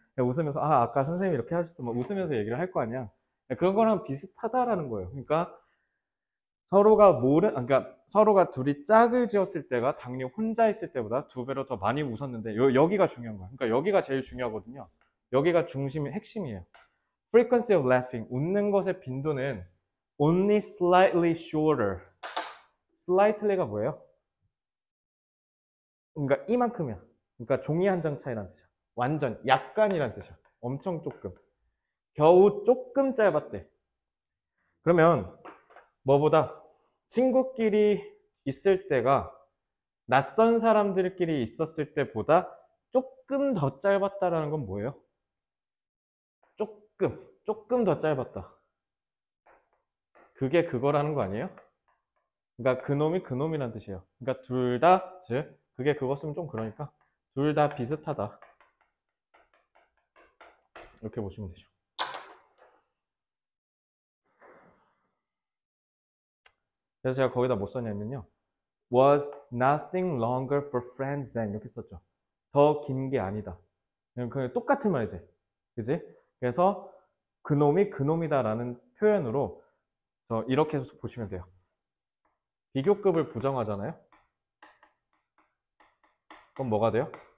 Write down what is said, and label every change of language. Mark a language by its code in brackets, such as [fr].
[ko] 그냥 웃으면서 아까 선생님이 이렇게 하셨어. 막 웃으면서 얘기를 할 거 아니야. 그런 거랑 비슷하다라는 거예요. 그러니까 그러니까 서로가 둘이 짝을 지었을 때가 당연히 혼자 있을 때보다 2배로 더 많이 웃었는데 여기가 중요한 거야. 그러니까 여기가 제일 중요하거든요. 여기가 핵심이에요. [en] Frequency of laughing, [ko] 웃는 것의 빈도는 [en] only slightly shorter. [ko] slightly가 뭐예요? 그러니까 이만큼이야. 그러니까 종이 한 장 차이란 뜻이야. 완전 약간이란 뜻이야. 엄청 조금. 겨우 조금 짧았대. 그러면 뭐보다 친구끼리 있을 때가 낯선 사람들끼리 있었을 때보다 조금 더 짧았다라는 건 뭐예요? 조금 더 짧았다. 그게 그거라는 거 아니에요? 그러니까 그놈이 그놈이란 뜻이에요. 그러니까 둘 다, 즉, 그게 그거 쓰면 좀 그러니까 둘 다 비슷하다. 이렇게 보시면 되죠. 그래서 제가 거기다 뭐 썼냐면요. [en] Was nothing longer for friends than [ko] 이렇게 썼죠. 더 긴 게 아니다. 그냥 똑같은 말이지. 그지? 그래서 그놈이 그놈이다라는 표현으로 이렇게 해서 보시면 돼요. 비교급을 부정하잖아요. 그럼 뭐가 돼요?